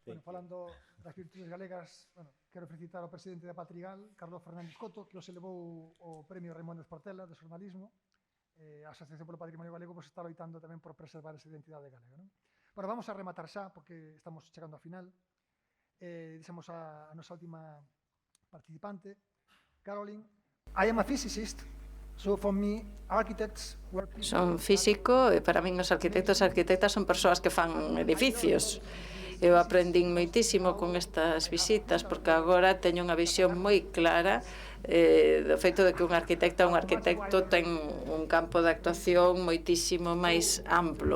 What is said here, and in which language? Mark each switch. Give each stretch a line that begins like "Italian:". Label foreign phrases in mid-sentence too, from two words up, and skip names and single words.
Galician: Falando das virtudes galegas, quero felicitar ao presidente da Patrigal, Carlos Fernández Coto, que se levou o premio Ramón Esportela de xornalismo. A Asociación polo Patrimonio Galego está loitando tamén por preservar esa identidade galega. Bueno, vamos a rematar xa, porque estamos chegando ao final. Dixemos a nosa última participante, Caroline.
English: I am a physicist. So for me, architects were people...
Galician: Son físico e para min os arquitectos e arquitectas son persoas que fan edificios. Eu aprendín moitísimo con estas visitas, porque agora teño unha visión moi clara do feito de que un arquitecto ten un campo de actuación moitísimo máis amplo.